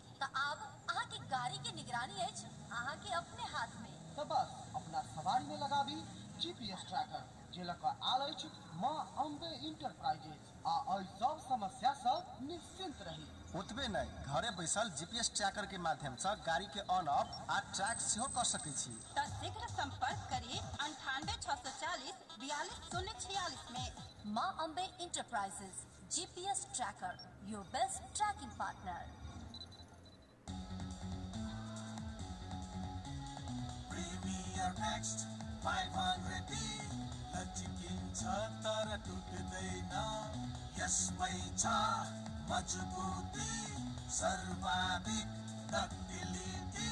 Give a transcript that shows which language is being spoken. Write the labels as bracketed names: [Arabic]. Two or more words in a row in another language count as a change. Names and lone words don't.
[Maithili] त आब अहाँ के गाड़ी के निगरानी अछि अहाँ के अपने हाथ में। तो बस अपना सवारी में लगाबी GPS ट्रैकर, जे लऽ कऽ आयल अछि माँ अम्बे इंटरप्राइजेज आ एहि सब समस्या से निश्चिंत रही। ओतबे नहीं, घरे बैसल GPS ट्रैकर के माध्यम से गाड़ी के [English] on off [Maithili] आ ट्रैक सेहो कर सकै छी। तो शीघ्र संपर्क करी 98 640 42 046 में। माँ अम्बे इंटरप्राइजेज, [English] GPS tracker, your best tracking partner. [Nepali] Premier Next 500D लचिकिन्छ तर टुट्दैन, यसमै छ मजबुती, सर्वाधिक डक्टिलिटी।